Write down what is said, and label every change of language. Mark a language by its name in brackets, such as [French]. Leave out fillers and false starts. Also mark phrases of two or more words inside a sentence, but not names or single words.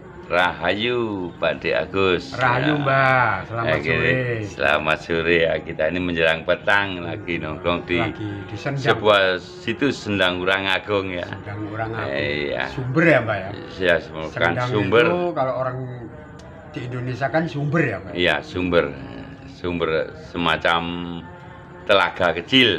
[Indonesian] Rahayu Pak De Agus. Rahayu Mbak, selamat sore. Selamat sore ya. Kita ini menjelang petang lagi nongkrong di sebuah situs Sendang Urang Agung ya. Sendang Urang Agung. Iya. Sumber ya Mbak ya? Iya, kan sumber. Itu kalau orang di Indonesia kan sumber ya Mbak? Iya, sumber. Sumber semacam telaga kecil.